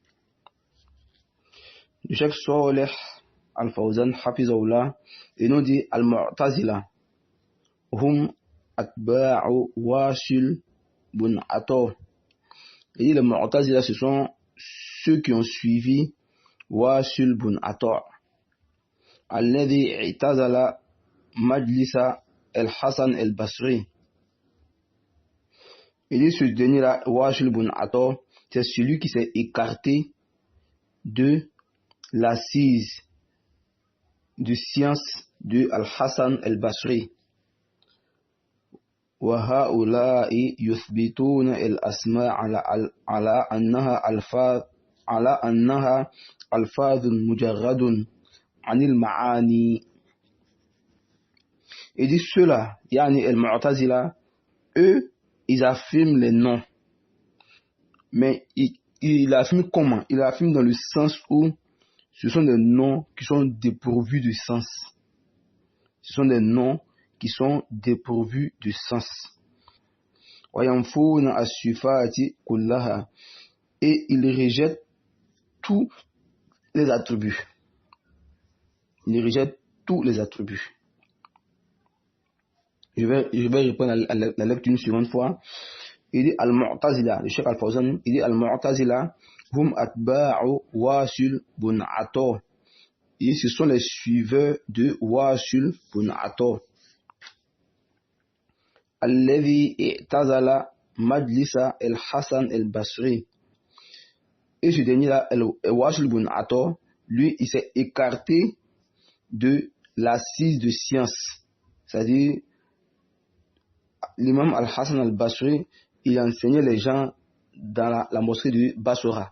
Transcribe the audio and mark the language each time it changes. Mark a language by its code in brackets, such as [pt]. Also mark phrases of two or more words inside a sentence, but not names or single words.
[fr] Le chef Salih al-Fawzan Hafizahullah et nous dit [ar] المعتزلة هم أتباع [fr] Wasil bin Ata. Et les Mu'tazila, ce sont ceux qui ont suivi Wasil bin Ata, [ar] الذي اعتزل مجلس الحسن البصري. [fr] Et dit ce dernier-là, Wasil bin Ata, c'est celui qui s'est écarté de l'assise de science de Al-Hasan al-Basri. [ar] وهؤلاء يثبتون الأسماء على أنها ألفاظ على أنها ألفاظ مجرد عن المعاني. [fr] Et dit ceux-là, [ar] يعني المعتزلة, [fr] eux, ils affirment les noms. Mais ils affirment comment? Ils affirment dans le sens où ce sont des noms qui sont dépourvus de sens. Ce sont des noms qui sont dépourvus de sens. [ar] وَيَنْفُونَ الصِّفَاتِ كُلَّهَا. [fr] Et ils rejettent tous les attributs. Ils rejettent tous les attributs. Je vais répondre à la lecture une seconde fois. Il dit Al-Mu'tazila, le Cheikh Al-Fawzan, il dit [ar] المعتزلة هم أتباع [fr] Wasil bun Ata. Et ce sont les suiveurs de Wasil bun Ata. [ar] الذي اعتزل مجلس الحسن البصري. [fr] Et ce dernier-là, Wasil bun Ata, lui, il s'est écarté de l'assise de science. C'est-à-dire, l'imam al-Hassan al-Basri, il enseignait les gens dans la mosquée de Basra.